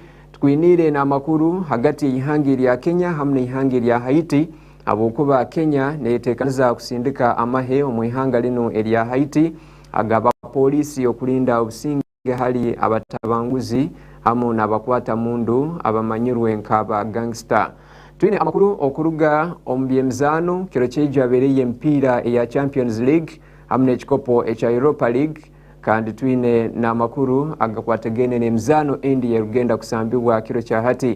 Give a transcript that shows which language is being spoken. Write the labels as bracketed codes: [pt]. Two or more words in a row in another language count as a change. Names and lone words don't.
[ttj] Twinire na makuru hagati y'ihanga erya Kenya hamwe n'ihanga erya Haiti abokuba Kenya netekaniza kusindika amahe mu ihanga lino erya Haiti agaba polisi okulinda obusinge hali abatabanguzi hamu n'abakwata mundu abamanyirwe nkaba gangster. Twine amakuru okuruga ombyemzano kiro kyejo abereye mpira ya Champions League hamwe n'ekikopo ekya Europa League kandi twine na makuru agakwatagene n'emzano endi yerugenda kusambibwa kiro kya hati.